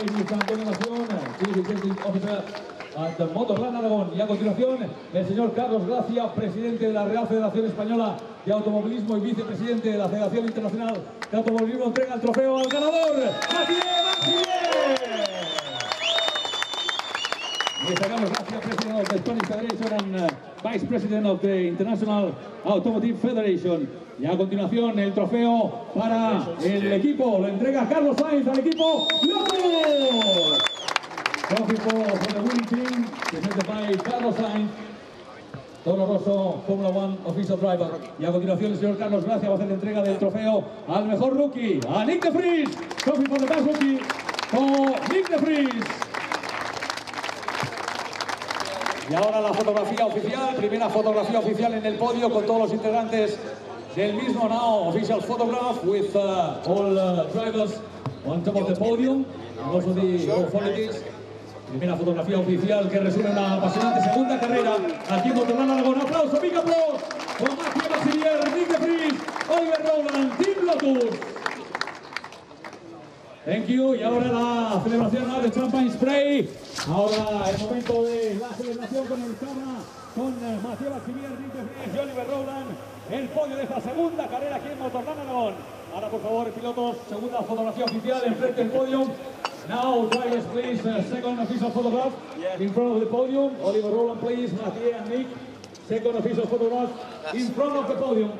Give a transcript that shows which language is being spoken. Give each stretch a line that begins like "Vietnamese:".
English: Antonio Casión, Chief Executive Officer de Motorland Aragón.
Spanish: Y a continuación, el señor Carlos Gracia, presidente de la Real Federación Española de Automovilismo y vicepresidente de la Federación Internacional de Automovilismo, entrega el trofeo al ganador, Mathieu Maximier.
English: Mr. Carlos Gracia, President of the Spanish Federation and Vice President of the International Automotive Federation.
Spanish: Y a continuación, el trofeo para el equipo, lo entrega Carlos Sainz al equipo Lotus.
English: Trophy for the winning team, presented by Carlos Sainz, Toro Rosso, Fórmula 1 Official Driver.
Spanish: Y a continuación el señor Carlos Gracia va a hacer la entrega del trofeo al mejor rookie, a Nick de Vries.
English: Trophy for the best rookie, for Nick de Vries.
Spanish: Y ahora la fotografía oficial, primera fotografía oficial en el podio con todos los integrantes del mismo.
English: Now, official photograph with all drivers on top of the podium, and also the authorities.
Spanish: Primera fotografía oficial que resume una apasionante segunda carrera aquí en Motorland Aragón. Aplauso,
English: big applause
Spanish: con Mathieu Maximier, Nick de Vries, Oliver Rowland, Team Lotus.
English: Thank you.
Spanish: Y ahora la celebración de Champagne Spray. Ahora el momento de la celebración con el Cabra, con Mathieu Maximier, Nick de Vries y Oliver Rowland. El podio de esta segunda carrera aquí en Motorland Aragón. Ahora, por favor, pilotos, segunda fotografía oficial enfrente del podio.
English: Now, drivers, please, second official photograph in front of the podium. Oliver Rowland, please, Mathieu and Nick. Second official photograph in front of the podium.